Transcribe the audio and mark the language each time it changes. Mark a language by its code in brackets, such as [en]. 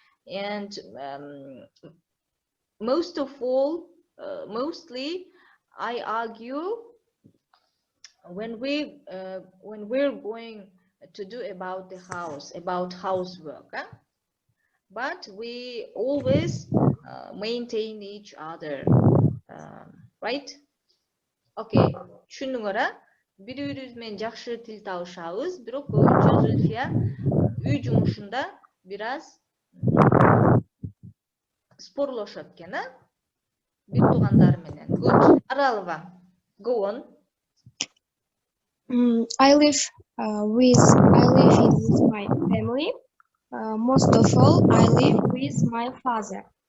[en] And most of all, mostly, I argue when we're going to do about the house, about housework, but we always maintain each other, right? [ky] Okay, түшүндүңөр, бири-бирибиз менен жакшы тил табышабыз, бирок көбүнчө Зүлфия үй жумушунда бир аз спорлошот экен, бир туугандары менен. [en] Good. Аралова, go on. I live with my family. Most of all, I live with my father.